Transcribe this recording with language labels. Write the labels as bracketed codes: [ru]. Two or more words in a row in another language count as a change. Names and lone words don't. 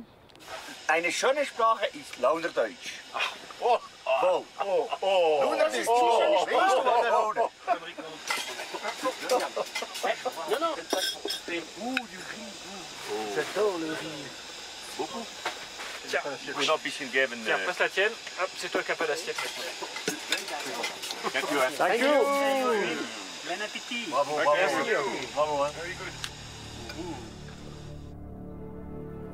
[de] Eine schöne Sprache ist Launerdeutsch. Oh, oh, oh, oh. Launer ist die schöne Sprache der Launer. [fr] Non, non. Du riz. J'adore le riz. Beaucoup. Tiens, Je peux un [de] bisschen geben. [fr] tiens, passe la tienne. Hop, c'est toi qui n'as pas d'assiette. [en] Thank you. Thank you. [fr] Bon appétit. Bravo, bravo. Bravo, hein.